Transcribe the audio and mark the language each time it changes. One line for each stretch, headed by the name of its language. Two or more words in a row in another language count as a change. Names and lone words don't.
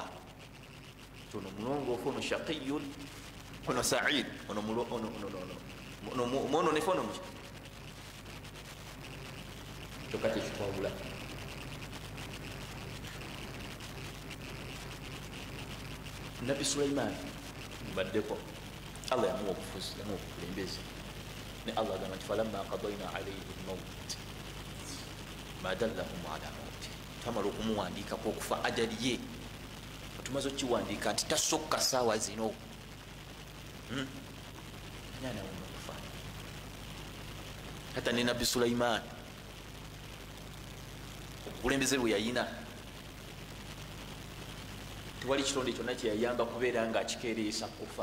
Ganda: ono mulongoofu, ono shaqiyun, ono said, ono mwononefu, ono muki kyokka kyekitwawula. Nabi Sulaiman baddeko Allah yamuwa obufuzi, yamuwa obukulembeze. ne Allah agamba nti
Arabic: فلما قضينا عليه الموت ما دلهم على موت,
Ganda: tamala okumuwandiikako okufa ajali ye, otumaze okiwandiika nti tasokka saawa zino anyanawona okufa. hata ne Nabi Sulaiman obukulembeze bwe yayina tewali kitonde kyonna kyeyayamba kubeera nga akikeereesa kufa.